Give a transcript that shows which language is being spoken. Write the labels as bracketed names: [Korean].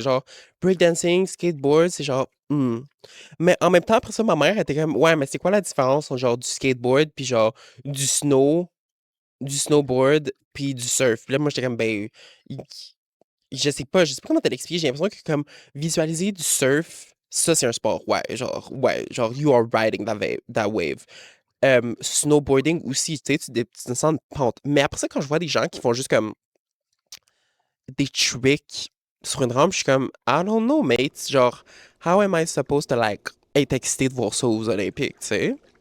[French] Genre, breakdancing, skateboard, c'est genre, Mais en même temps, après ça, ma mère était comme, ouais, mais c'est quoi la différence entre genre du skateboard, puis genre du snow, du snowboard, puis du surf? Puis là, moi, j'étais comme, ben, y- je sais pas comment te l'expliquer. J'ai l'impression que comme visualiser du surf, ça, c'est un sport. Ouais, genre, [English] you are riding that wave. [French] Snowboarding aussi, tu sais, tu descends une pente. Mais après ça, quand je vois des gens qui font juste comme des tricks sur une rampe, je suis comme, [English] I don't know, mate. [French] Genre, [English] how am I supposed to, like, [French] être excité de voir ça aux Olympiques, tu sais?